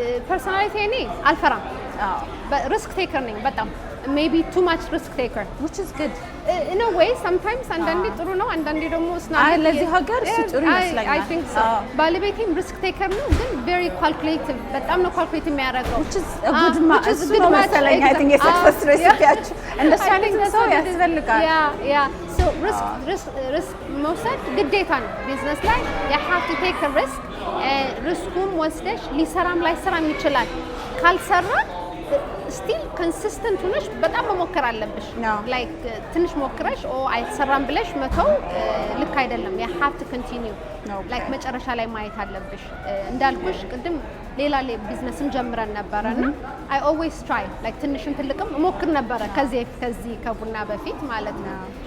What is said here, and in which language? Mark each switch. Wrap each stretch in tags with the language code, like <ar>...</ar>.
<am>ፐርሰናሊቲ እኔ አልፈራም ሪስክ ቴከር ነኝ በጣም</am> <en>maybe too much risk taker which is good in a way sometimes</en> <am>አንዳንዴ ጥሩ ነው አንዳንዴ ደግሞ ለዚህ ሀገር እሱ ጥሩ ይመስለኛል</am> <en>I think so</en> <am>ባለቤቴም</am> <en>risk taker ነው ግን very calculative</en> <am>በጣም ነው</am> <en>calculate</en> <am>የሚያደርገው</am> <en>which is a good match</en> <am>እሱ ነው መሰለኝ</am> <en>I think</en> <am>የሰክሰስ ሬሲፒያችሁ እንደሱ አይነት ሰው ያስፈልጋል so risk መውሰድ ግዴታ ነው ቢዝነስ ላይ</am> <en>you have to take a risk</en> <am>ሪስኩን ወስደሽ ሊሰራም ላይሰራም ይችላል ካልሰራ still consistent ሆነሽ በጣም መሞከር አለብሽ like ትንሽ ሞክረሽ አይሰራም ብለሽ መተው ልክ አይደለም</am> <en>you have to continue like</en> <am>መጨረሻ ላይ ማየት አለብሽ እንዳልኩሽ ቅድም ሌላ ቢዝነስም ጀምረን ነበርና</am> <en>I always try like</en> <am>ትንሽም ትልቅም ሞክር ነበር ከዚህ ከቡና በፊት ማለት ነው</am>